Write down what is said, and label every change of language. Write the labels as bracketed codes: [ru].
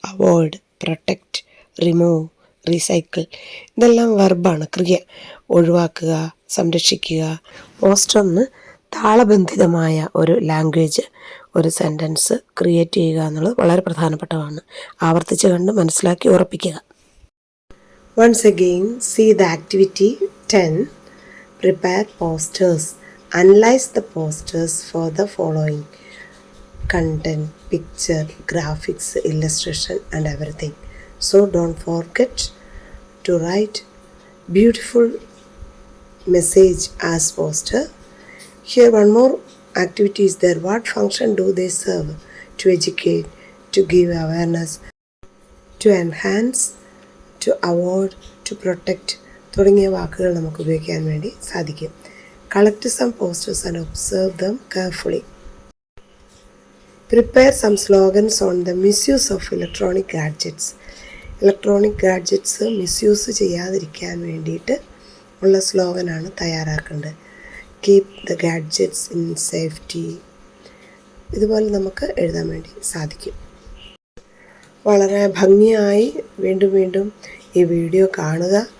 [en] avoid, protect, remove, recycle, [ml] ഇതെല്ലാം വെർബാണ്, ക്രിയ. ഒഴിവാക്കുക, സംരക്ഷിക്കുക. പോസ്റ്ററിന് താളബന്ധിതമായ ഒരു ലാംഗ്വേജ്, ഒരു സെൻറ്റൻസ് ക്രിയേറ്റ് ചെയ്യുക എന്നുള്ളത് വളരെ പ്രധാനപ്പെട്ടതാണ്. ആവർത്തിച്ച് കണ്ട് മനസ്സിലാക്കി ഉറപ്പിക്കുക. [en] Once again, see the activity 10. Prepare posters. Analyze the posters for the following: content, picture, graphics, illustration and everything. So don't forget to write beautiful message as poster. Here one more activity is there. What function do they serve? To educate, to give awareness, to enhance, to avoid, to protect [ml] തുടങ്ങിയ വാക്കുകൾ നമുക്ക് ഉപയോഗിക്കാൻ വേണ്ടി സാധിക്കും. [en] Collect some posters and observe them carefully. Prepare some slogans on the misuse of electronic gadgets. [ml] Electronic gadgets misuse ചെയ്യാതിരിക്കാൻ വേണ്ടിയിട്ട് ഉള്ള സ്ലോഗനാണ് തയ്യാറാക്കേണ്ടത്. [en] Keep the gadgets in safety. [ml] ഇതുപോലെ നമുക്ക് എഴുതാൻ വേണ്ടി സാധിക്കും. വളരെ ഭംഗിയായി വീണ്ടും വീണ്ടും ഈ വീഡിയോ കാണുക.